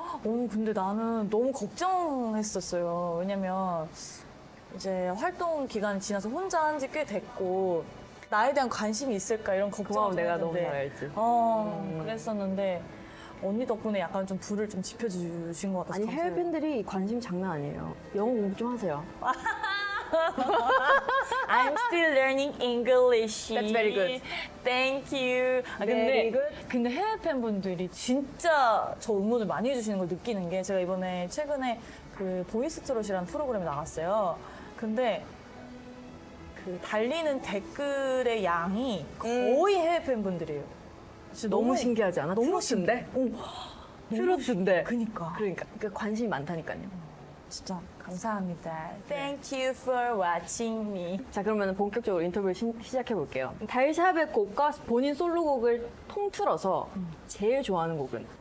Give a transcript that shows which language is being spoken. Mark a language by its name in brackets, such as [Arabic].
[Korean] 근데 나는 너무 걱정했었어요. 왜냐면 이제 활동 기간이 지나서 혼자 한 지 꽤 됐고 나에 대한 관심이 있을까 이런 그거 걱정을 내가 좀 너무 잘 했는데. 알지. 그랬었는데 언니 덕분에 약간 좀 불을 좀 지펴주신 것 같아서 아니, 해외 감사해요. 팬들이 관심 장난 아니에요. 영어 공부 좀 하세요. [English] I'm still learning English. That's very good. Thank you. Very good. [Korean] 근데 해외 팬분들이 진짜 저 응원을 많이 해주시는 걸 느끼는 게 제가 이번에 최근에 그 보이스트롯이라는 프로그램에 나갔어요. 근데 그 달리는 댓글의 양이 거의 해외 팬분들이에요. 진짜 너무 신기하지 않아? 너무 트로트인데? 신기해. 트로트인데. 그니까. 그러니까 관심이 많다니까요. 진짜 감사합니다. [English] Thank you for watching me. [Korean] 자, 그러면 본격적으로 인터뷰를 시작해 볼게요. 달샤벳 곡과 본인 솔로곡을 통틀어서 제일 좋아하는 곡은?